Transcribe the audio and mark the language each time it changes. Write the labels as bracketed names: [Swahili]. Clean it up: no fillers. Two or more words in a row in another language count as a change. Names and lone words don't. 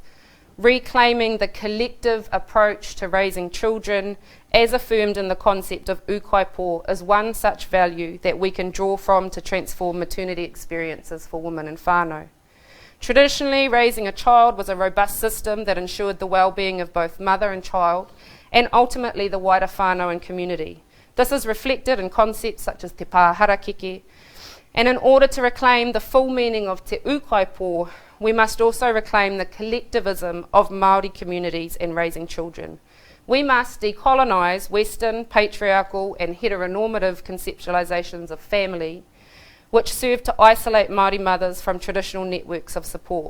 [English] Reclaiming the collective approach to raising children, as affirmed in the concept of kaipo, is one such value that we can draw from to transform maternity experiences for women and whānau. Traditionally, raising a child was a robust system that ensured the well-being of both mother and child, and ultimately the wider whānau and community. This is reflected in concepts such as [Māori] te pāharakeke, [English] and in order to reclaim the full meaning of [Māori] te kaipo, [English] we must also reclaim the collectivism of Māori communities in raising children. We must decolonise Western, patriarchal and heteronormative conceptualisations of family, which serve to isolate Māori mothers from traditional networks of support.